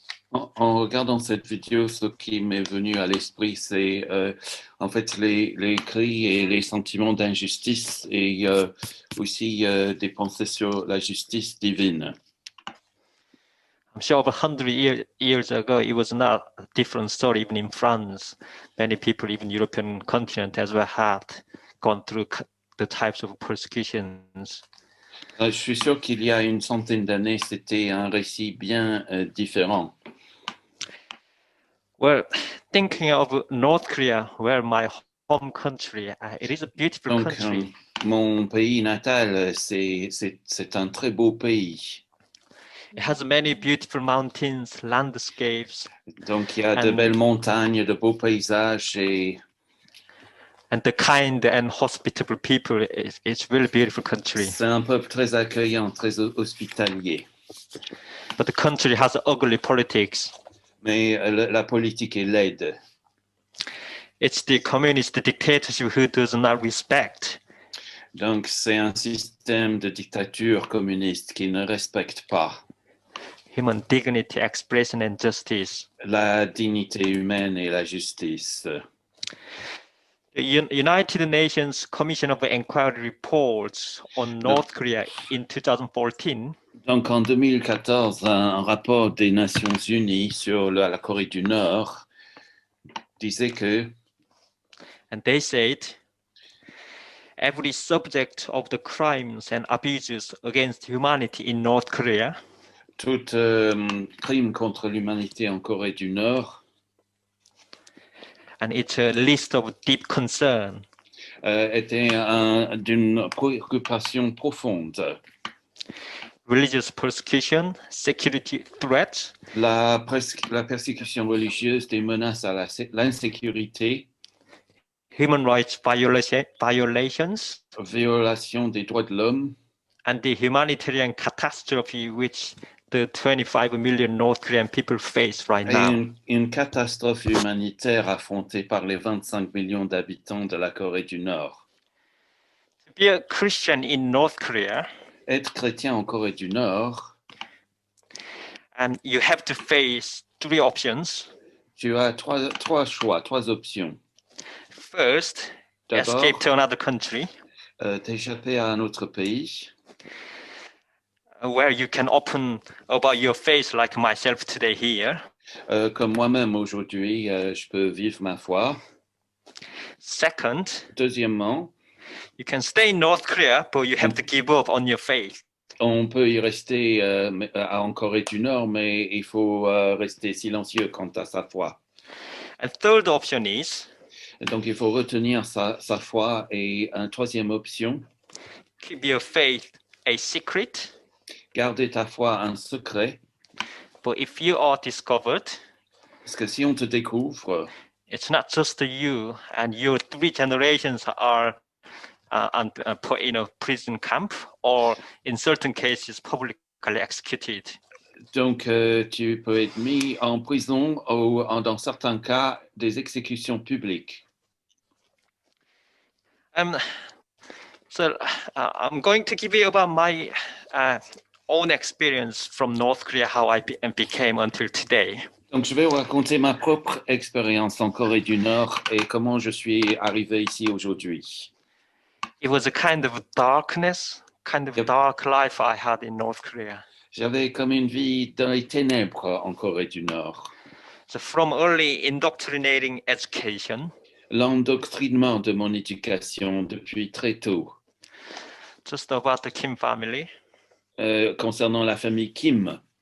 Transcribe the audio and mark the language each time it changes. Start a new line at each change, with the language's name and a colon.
French: En regardant cette vidéo, ce qui m'est venu à l'esprit, c'est en fait les cris et les sentiments d'injustice et aussi des pensées sur la justice divine.
English: I'm sure over 100 years ago, it was not a different story. Even in France, many people, even European continent as well, had gone through the types of persecutions.
French: Je suis sûr qu'il y a une centaine d'années, c'était un récit bien différent.
English: Well, thinking of North Korea, where my home country, it is a beautiful country.
French: Mon pays natal, c'est un très beau pays.
English: It has many beautiful mountains, landscapes.
French: Donc il y a de belles montagnes, de beaux paysages
English: and the kind and hospitable people. It's really beautiful country.
French: C'est un peuple très accueillant, très hospitalier.
English: But the country has ugly politics.
French: Mais la politique est laide.
English: It's the communist dictatorship who does not respect.
French: Donc c'est un système de dictature communiste qui ne respecte pas
English: human dignity, expression and justice.
French: La dignité humaine et la justice.
English: The United Nations Commission of Inquiry reports on North Korea in 2014.
French: Donc en 2014, un rapport des Nations Unies sur la Corée du Nord disait que
English: and they said every subject of the crimes and abuses against humanity in North Korea,
French: tout crime contre l'humanité en Corée du Nord,
English: and it's a list of deep concern,
French: était d'une préoccupation profonde.
English: Religious persecution, security threats,
French: La persécution religieuse, des menaces à l'insécurité,
English: human rights violations,
French: violation des droits de l'homme,
English: and the humanitarian catastrophe which the 25 million North Korean people face right now.
French: Une catastrophe humanitaire affrontée par les 25 millions d'habitants de la Corée du Nord.
English: To be a Christian in North Korea,
French: être chrétien en Corée du Nord,
English: and you have to face three options.
French: Tu as trois choix, trois options.
English: First, escape to another country.
French: T'échapper à un autre pays.
English: Where you can open about your faith like myself today here.
French: Comme moi-même aujourd'hui, je peux vivre ma foi.
English: Second,
French: deuxièmement,
English: you can stay in North Korea, but you have to give up on your faith.
French: On peut y rester en Corée du Nord, mais il faut rester silencieux quant à sa foi.
English: And third option is,
French: donc il faut retenir sa foi. Et une troisième option,
English: keep your faith a secret.
French: Garder ta foi un secret.
English: But if you are discovered,
French: parce que si on te découvre,
English: it's not just you and your three generations are put in a prison camp, or in certain cases publicly executed.
French: Donc tu peux être mis en prison ou dans certains cas des exécutions publiques.
English: So I'm going to give you about my own experience from North Korea, how I became until today.
French: Donc je vais vous raconter ma propre expérience en Corée du Nord et comment je suis arrivé ici aujourd'hui.
English: It was a kind of darkness, kind of dark life I had in North Korea.
French: J'avais comme une vie dans les ténèbres en Corée du Nord.
English: So from early indoctrinating education,
French: l'endoctrinement de mon éducation depuis très tôt,
English: just about the Kim family.
French: Concernant la famille Kim,